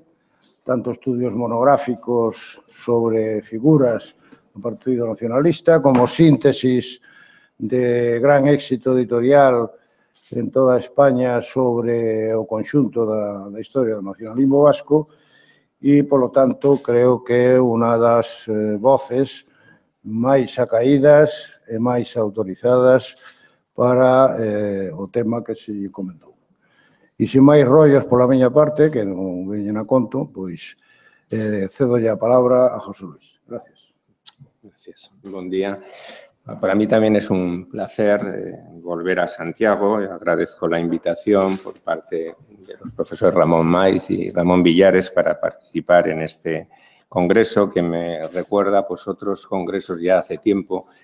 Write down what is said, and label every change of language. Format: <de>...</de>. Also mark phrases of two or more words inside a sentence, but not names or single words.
<gl>tanto estudios monográficos sobre figuras do Partido Nacionalista, como síntesis de gran éxito editorial en toda España sobre o conxunto da historia do nacionalismo vasco e, polo tanto, creo que é unha das voces máis acaídas e máis autorizadas para o tema que se comentou. E sin máis rollos pola miña parte, que non veñen a conto, pois cedo a palabra a José Luis. Gracias.</gl> <es>Gracias. Buen día. Para mí también es un placer volver a Santiago. Agradezco la invitación por parte de los profesores Ramón Maiz y Ramón Villares para participar en este congreso que me recuerda pues otros congresos ya hace tiempo,</es>